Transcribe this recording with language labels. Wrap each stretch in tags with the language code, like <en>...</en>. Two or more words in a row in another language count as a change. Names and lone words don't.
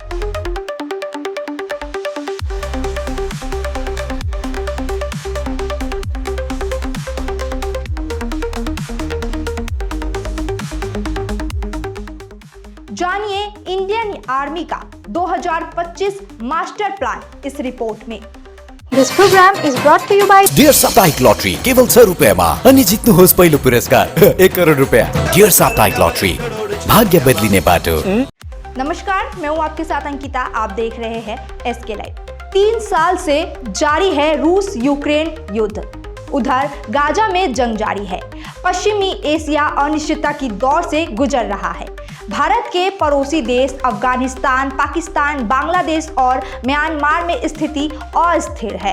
<hi>जानिए इंडियन आर्मी का 2025 मास्टर प्लान इस रिपोर्ट में।</hi> <en>This program is brought to you by</en> <ne>डियर साप्ताहिक लॉटरी केवल 100 रुपयामा अनि जित्नुहोस् पहिलो पुरस्कार 1 करोड रुपया। डियर साप्ताहिक लॉटरी, भाग्य बदलिने बाटो।</ne> <hi>नमस्कार, मैं हूं आपके साथ अंकिता। आप देख रहे हैं एसके लाइव। 3 साल से जारी है रूस यूक्रेन युद्ध। उधर गाजा में जंग जारी है। पश्चिमी एशिया अनिश्चितता की दौर से गुजर रहा है। भारत के पड़ोसी देश अफगानिस्तान, पाकिस्तान, बांग्लादेश और म्यांमार में स्थिति अस्थिर है।</hi>